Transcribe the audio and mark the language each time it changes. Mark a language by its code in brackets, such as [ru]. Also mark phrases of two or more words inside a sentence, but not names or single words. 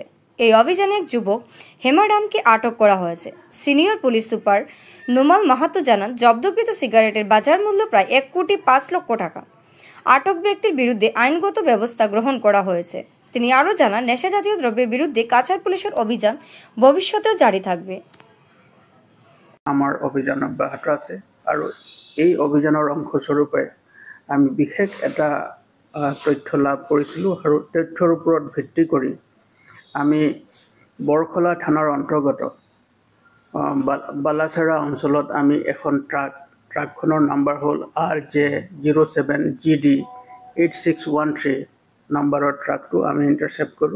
[bn] এই অভিযানে এক যুবক হেমারামকে আটক করা হয়েছে। সিনিয়র পুলিশ সুপার নুমাল মাহাতো জানান, জব্দকৃত সিগারেটের বাজার মূল্য প্রায় 1,05,00,000 টাকা। আটক ব্যক্তির বিরুদ্ধে আইনগত ব্যবস্থা গ্রহণ করা হয়েছে। তিনি আরও জানান, নেশা জাতীয় দ্রব্যের বিরুদ্ধে কাছাড় পুলিশের অভিযান ভবিষ্যতেও জারি থাকবে। [as] আমাৰ অভিযান অব্যাহত আছে আৰু এই অভিযানৰ অংশস্বৰূপে আমি বিশেষ এটা তথ্য লাভ কৰিছিলোঁ আৰু তথ্যৰ ওপৰত ভিত্তি কৰি আমি বৰখোলা থানাৰ অন্তৰ্গত বালাছড়া অঞ্চলত আমি এখন ট্ৰাকখনৰ নাম্বাৰ হ'ল RJ07 GD 8613 নাম্বাৰৰ ট্ৰাকটো আমি ইণ্টাৰচেপ্ট কৰোঁ।